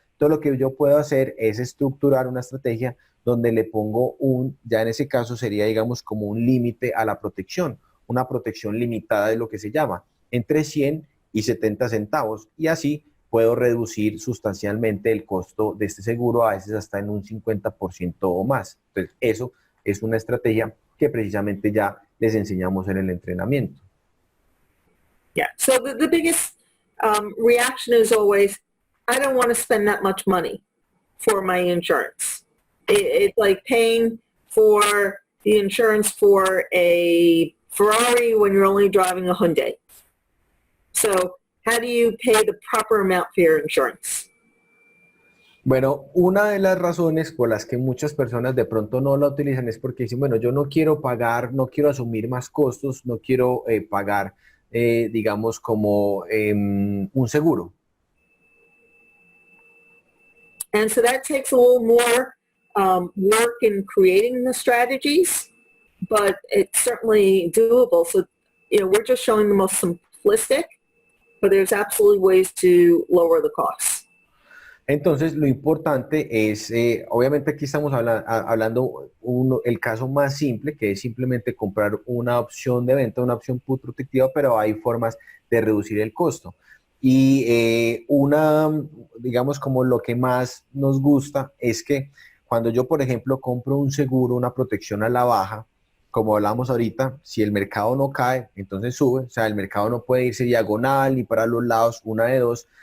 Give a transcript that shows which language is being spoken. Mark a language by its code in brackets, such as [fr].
[es] Todo lo que yo puedo hacer es estructurar una estrategia donde le pongo ya en ese caso sería, digamos, como un límite a la protección, una protección limitada de lo que se llama, entre 100 y 70 centavos, y así puedo reducir sustancialmente el costo de este seguro, a veces hasta en un 50% o más. Entonces, eso es una estrategia que precisamente ya les enseñamos en el entrenamiento. [en] Yeah, so the biggest reaction is always, I don't want to spend that much money for my insurance. It's like paying for the insurance for a Ferrari when you're only driving a Hyundai. So how do you pay the proper amount for your insurance? [es] Bueno, una de las razones por las que muchas personas de pronto no la utilizan es porque dicen, bueno, yo no quiero pagar, no quiero asumir más costos, no quiero pagar, digamos, como un seguro. [en] And so that takes a little more work in creating the strategies, but it's certainly doable. So, we're just showing the most simplistic, but there's absolutely ways to lower the costs. [es] Entonces, lo importante es, obviamente aquí estamos hablando el caso más simple, que es simplemente comprar una opción de venta, una opción put protectiva, pero hay formas de reducir el costo. Y digamos, como lo que más nos gusta es que cuando yo, por ejemplo, compro un seguro, una protección a la baja, como hablamos ahorita, si el mercado no cae, entonces sube, o sea, el mercado no puede irse diagonal ni para los lados, una de dos.